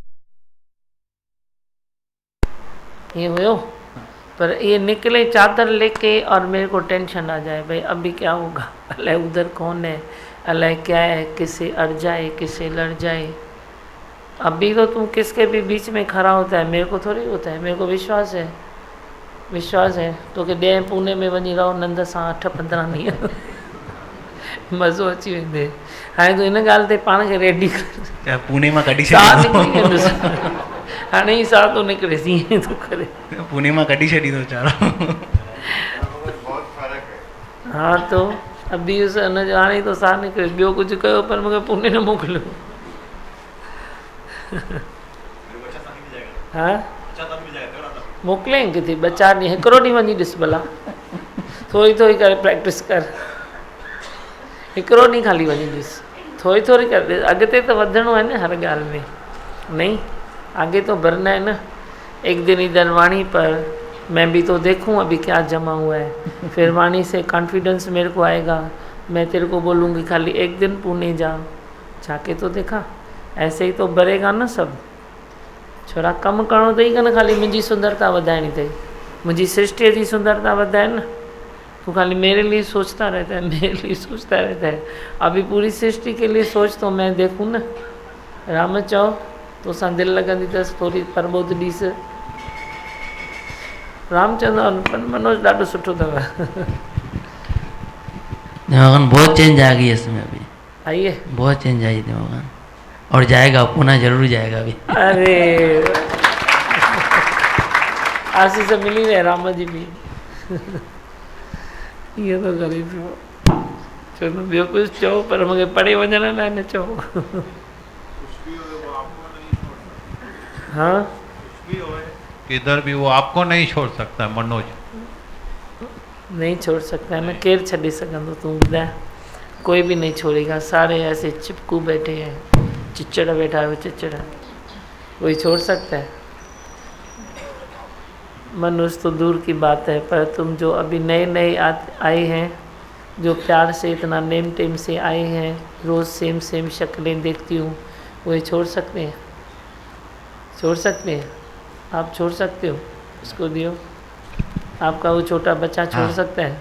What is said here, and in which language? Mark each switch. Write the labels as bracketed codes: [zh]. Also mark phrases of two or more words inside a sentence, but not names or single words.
[hi] ये हो, पर ये निकले चादर लेके और मेरे को टेंशन आ जाए, भाई अभी क्या होगा, अल्लाह उधर कौन है, अल्लाह क्या है, किससे अड़ जाए, किससे लड़ जाए। अभी तो तुम किसके भी बीच में खड़ा होता है, मेरे को थोड़ी होता है, मेरे को विश्वास है तो कि [sd] ॾह पुणे में वञी रहो नंद सां 8-15 ॾींहं मज़ो अची वेंदे। हाणे तूं हिन ॻाल्हि ते पाण खे रेडी कर, पुणे मां कढी साह निकिरी वेंदुसि, हाणे ई साह थो निकिरेसि, ईअं थो करे, पुणे मां कढी छॾींदो वीचारो। [hi] हाँ तो अभी उस [sd] हिन जो हाणे तो साह निकिरे, ॿियो कुझु कयो पर मूंखे पुणे न मोकिलियो। हाँ मोकिलियईं किथे 2-4 ॾींहं, हिकिड़ो ॾींहुं वञी ॾिस भला, थोरी करे प्रैक्टिस कर, हिकिड़ो ॾींहुं खाली वञी ॾिस, थोरी कर ॾिस, अॻिते तो वधणो है ना हर ॻाल्हि में, [hi] नहीं आगे तो बढ़ना है ना। एक दिन इधर वाणी पर मैं भी तो देखूं अभी क्या जमा हुआ है, फिर वाणी से कॉन्फिडेंस मेरे को आएगा, मैं तेरे को बोलूँगी खाली एक दिन पुणे जाके तो देखा, ऐसे ही तो बढ़ेगा ना सब। [sd] छोरा कम करणो अथई न, खाली मुंहिंजी सुंदरता वधाइणी अथई, मुंहिंजी सृष्टि जी सुंदरता वधाए न, [hi] तू खाली मेरे लिए सोचता रहता है, अभी पूरी सृष्टि के लिए सोच तो मैं देखूँ न। [sd] राम चओ तो सां दिलि लॻंदी अथसि, थोरी प्रबोध ॾीस। रामचंद्र मनोज ॾाढो सुठो अथव। [hi] बहुत चेंज आ गई इसमें अभी, आई है बहुत चेंज आई दिमाग, और जाएगा पुणे जरूर जाएगा अभी। अरे आशीष मिली रहे राम जी भी। ये तो ग़रीब हो [sd] चलो ॿियो कुझु चओ पर मूंखे पढ़े वञण लाइ न चओ। [hi] हाँ किधर भी वो आपको नहीं छोड़ सकता मनोज। नहीं छोड़ सकता है मैं [sd] केर छॾे सघंदो तूं ॿुधाए [hi] कोई भी नहीं छोड़ेगा सारे ऐसे चिपकू बैठे हैं चिचड़ बैठा है वो चिचड़ कोई छोड़ सकता है। मनुष्य तो दूर की बात है पर तुम जो अभी नए नए आए हैं जो प्यार से इतना नेम टेम से आए हैं रोज़ सेम सेम शक्लें देखती हूँ वही छोड़ सकते हैं छोड़ सकते हैं आप छोड़ सकते हो उसको दियो आपका वो छोटा बच्चा छोड़ सकता है